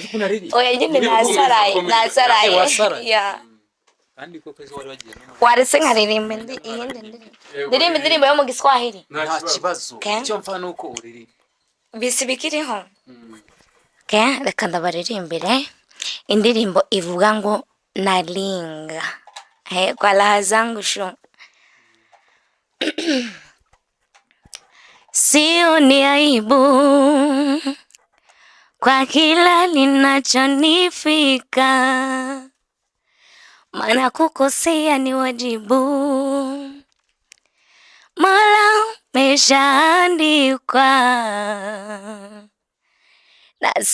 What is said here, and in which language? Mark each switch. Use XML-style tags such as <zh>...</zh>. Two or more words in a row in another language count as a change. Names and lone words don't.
<rw>Oya nyine nasaraye. kandi koko ejo wari wagiye no waretse nkaririmba iyindi ndirimbo yo mu Giswahili nta kibazo Okay. icyo mfa nuko uririmba bisi bikiriho reka ndabaririmbire indirimbo ivuga ngo</rw> <sw>nalinga kwa raha zangu shu sio ni aibu kwa kila linachonifika, maana kukosea ni wajibu, Mola umeshaandikwa na</sw>